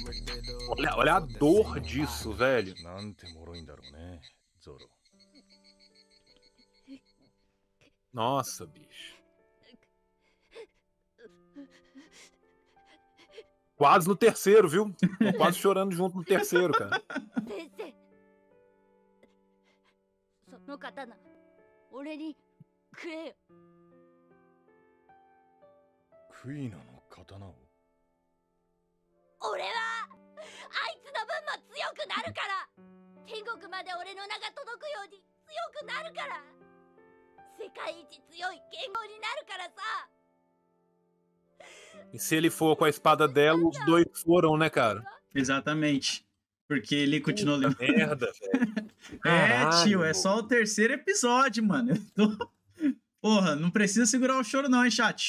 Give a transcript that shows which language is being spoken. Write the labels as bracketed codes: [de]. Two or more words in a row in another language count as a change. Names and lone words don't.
[pt] Olha a dor disso, velho. Nossa, bicho. Quase no terceiro, viu? Tô quase chorando junto no terceiro, cara. [ja] 先生その刀俺にくれよ。クイナの刀を俺はあいつの分も強くなるから。天国まで俺の名が届くように強くなるから。世界一強い剣豪になるからさ。 [pt] E se ele for com a espada dela, os dois foram, né, cara? Exatamente. Porque ele continua lendo. Merda, velho. É, tio, é só o terceiro episódio, mano. Porra, não precisa segurar o choro não, hein, chat?